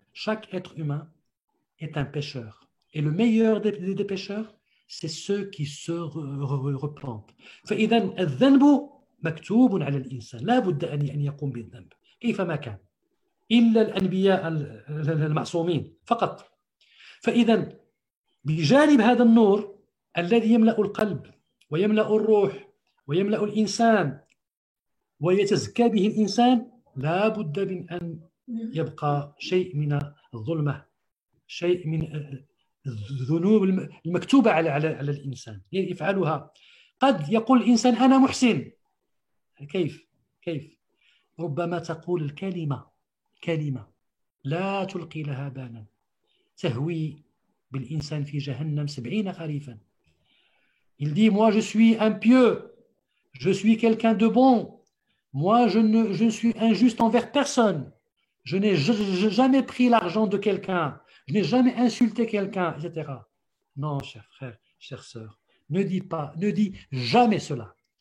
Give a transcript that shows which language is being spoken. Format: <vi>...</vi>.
<fr>Chaque être humain est un pécheur. Et le meilleur des pécheurs, c'est ceux qui se repentent.</fr> <ar>فإذا الذنب مكتوب على الإنسان لا بد أن يقوم بالذنب كيفما كان إلا الأنبياء المعصومين فقط. فإذا بجانب هذا النور الذي يملأ القلب ويملأ الروح ويملأ الإنسان ويتزكى به الإنسان لا بد من أن يبقى شيء من الظلمة، شيء من الذنوب المكتوبة على الإنسان يفعلها. قد يقول الإنسان أنا محسن. كيف ربما تقول كلمة لا تلقي لها بالا تهوي بالإنسان في جهنم 70 خريفا.</ar> <fr>Il dit, moi je suis un pieux, je suis quelqu'un de bon, moi je ne suis injuste envers personne, je n'ai jamais pris l'argent de quelqu'un, je n'ai jamais insulté quelqu'un, etc. Non, chers frères, chères sœurs, ne dis jamais cela.</fr>